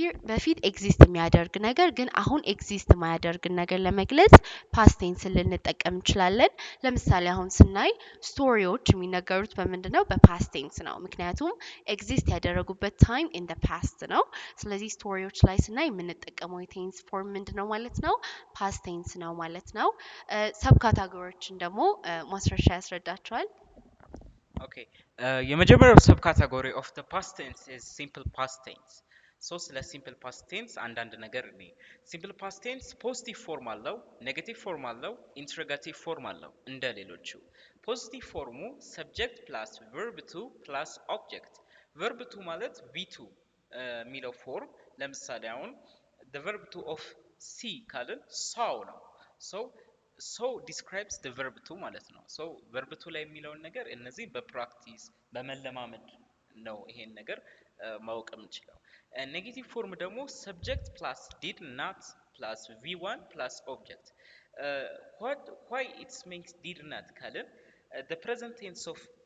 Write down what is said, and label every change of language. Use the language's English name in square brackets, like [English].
[Amharic] በፊት ኤግዚስት የሚያደርግ ነገር ግን አሁን ኤግዚስት የማያደርግን ነገር ለመግለጽ ፓስት ቴንስን ልንጠቀም እንችላለን። ለምሳሌ አሁን ስናይ ስቶሪዎች የሚነገሩት በምንድን ነው? በፓስት ቴንስ ነው። ምክንያቱም ኤግዚስት ያደረጉበት ታይም ኢን ዘ ፓስት ነው። ስለዚህ ስቶሪዎች ላይ ስናይ የምንጠቀመው የቴንስ ፎርም ምንድን ነው ማለት ነው? ፓስት ቴንስ ነው ማለት ነው። ሰብ ካታጎሪዎችን ደግሞ ማስረሻ ያስረዳቸዋል። [English] Okay, [Amharic] የመጀመሪያው ሰብ ካታጎሪ [English] ኦፍ the past tense is simple past tense. [Amharic] ሶ ስለ ሲምፕል ፓስት ቴንስ አንዳንድ ነገር እኔ ሲምፕል ፓስት ቴንስ ፖዚቲቭ ፎርም አለው፣ ኔጌቲቭ ፎርም አለው፣ ኢንትሮጋቲቭ ፎርም አለው እንደ ሌሎቹ። ፖዚቲቭ ፎርሙ ሰብጀክት ፕላስ ቨርብ ቱ ፕላስ ኦብጀክት። ቨርብ ቱ ማለት ቪቱ የሚለው ፎርም ለምሳሌ አሁን [English] the verb to of see [Amharic] ካልን saw ነው so so describes the verb to ማለት ነው so verb to ላይ የሚለውን ነገር እነዚህ በፕራክቲስ በመለማመድ ነው ይሄን ነገር ማወቅ የምንችለው ኔጌቲቭ ፎርም ደግሞ [English] subject plus did not plus v1 plus object what why it makes did not [Amharic] ካልን [English] the present tense of